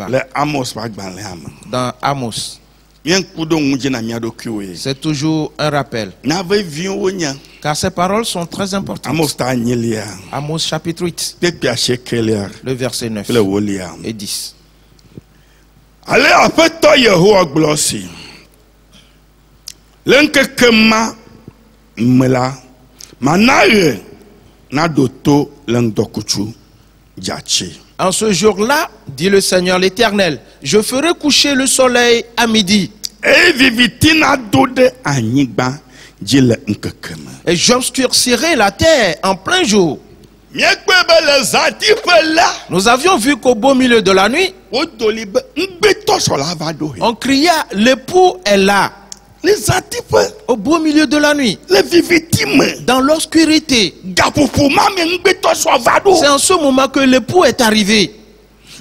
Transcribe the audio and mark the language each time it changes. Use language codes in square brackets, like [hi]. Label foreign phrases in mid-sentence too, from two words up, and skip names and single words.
[fr] Dans Amos. C'est toujours un rappel. Car ces paroles sont très importantes. Amos chapitre 8, le verset 9 et 10. Allez, [ee] apetɔ Yehowa gblɔ si. Le ŋkeke ma me la, mana ɣe na ɖo to le ŋdɔkutsu dzatsi. [fr] En ce jour-là, dit le Seigneur l'Éternel, je ferai coucher le soleil à midi. [ee] Et viviti na do ɖe anyigba dzi le ŋkeke me. [fr] Et j'obscurcirai la terre en plein jour. Nous avions vu qu'au beau milieu de la nuit, on cria, l'époux est là. Au beau milieu de la nuit, dans l'obscurité, c'est en ce moment que l'époux est arrivé.